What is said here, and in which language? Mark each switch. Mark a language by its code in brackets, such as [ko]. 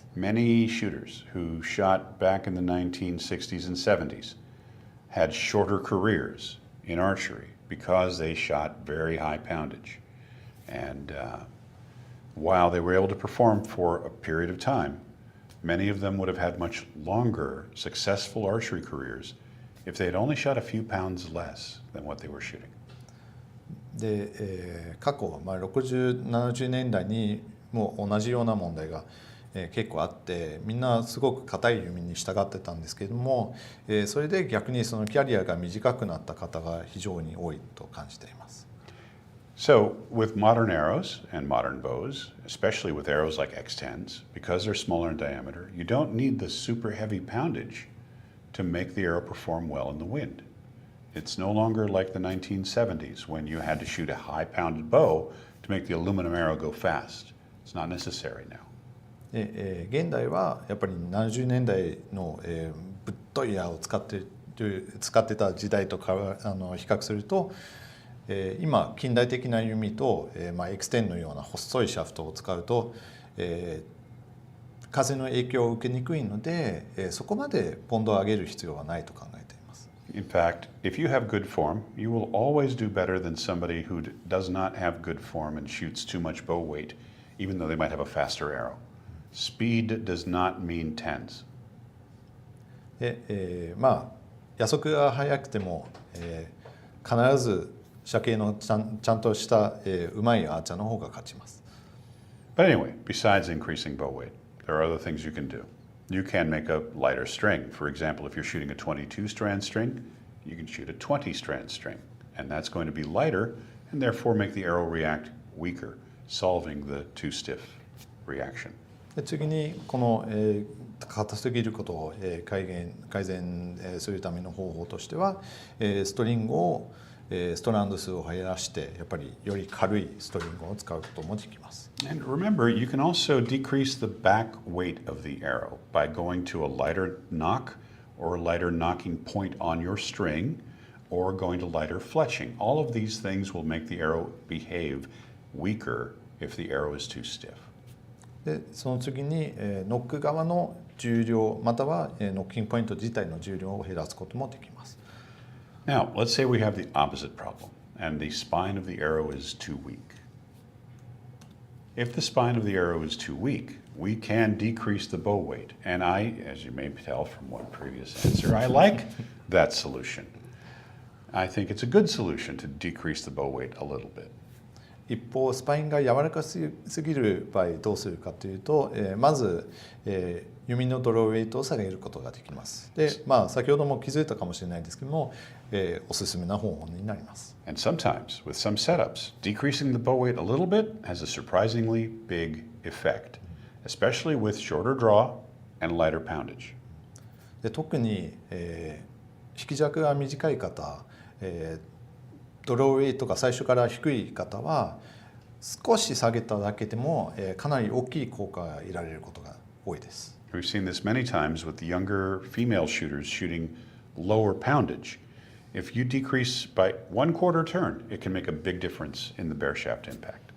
[en] Many shooters who shot back in the 1960s and 70s had shorter careers in archery because they shot very high poundage. And while they were able to perform for a period of time, many of them would have had much longer successful archery careers if they had only shot a few pounds less than what they were shooting. [ja] で、過去、60、70年代にも同じような問題が結構あって、みんなすごく硬い弓に従ってたんですけれども、それで逆にそのキャリアが短くなった方が非常に多いと感じています。 [en] So with modern arrows and modern bows, especially with arrows like X10s, because they're smaller in diameter, you don't need the super heavy poundage to make the arrow perform well in the wind. It's no longer like the 1970s when you had to shoot a high pounded bow to make the aluminum arrow go fast. It's not necessary now. [ja] 現代はやっぱり70年代の、ぶっとい矢を使ってた時代とか比較すると、今近代的な弓と、X10 のような細いシャフトを使うと、風の影響を受けにくいので、そこまでポンドを上げる必要はないと考えています。 [en] In fact, if you have good form, you will always do better than somebody who does not have good form and shoots too much bow weight, even though they might have a faster arrow. Speed does not mean tens. [ja] で、野速が速くても、必ず射形のちゃんとしたうまいアーチャーの方が勝ちます。 [en] But anyway, besides increasing bow weight, there are other things you can do. You can make a lighter string. For example, if you're shooting a 22-strand string, you can shoot a 20-strand string and that's going to be lighter and therefore make the arrow react weaker, solving the too stiff reaction. [ja] で次にこの、硬すぎることを、改善、するための方法としては、ストリングを、ストランド数を減らしてやっぱりより軽いストリングを使うこともできます。 [en] And remember, you can also decrease the back weight of the arrow by going to a lighter knock or a lighter knocking point on your string or going to lighter fletching. All of these things will make the arrow behave weaker if the arrow is too stiff. [ja] でその次に、ノック側の重量または、ノッキングポイント自体の重量を減らすこともできます。 [en] Now, let's say we have the opposite problem and the spine of the arrow is too weak. If the spine of the arrow is too weak, we can decrease the bow weight. And I, as you may tell from one previous answer, I like that solution. I think it's a good solution to decrease the bow weight a little bit. [ja] 一方スパインが柔らかすぎる場合どうするかというと、まず、弓のドローウェイトを下げることができます。で、先ほども気づいたかもしれないですけども、おすすめな方法になります。 [en] And sometimes, with some setups, decreasing the bow weight a little bit has a surprisingly big effect, especially with shorter draw and lighter poundage. [ja] で特に、引き尺が短い方、ドローウェイトが最初から低い方は少し下げただけでも、かなり大きい効果が得られることが多いです。 [en] We've seen this many times with the younger female shooters shooting lower poundage. If you decrease by 1/4 turn, it can make a big difference in the bare shaft impact.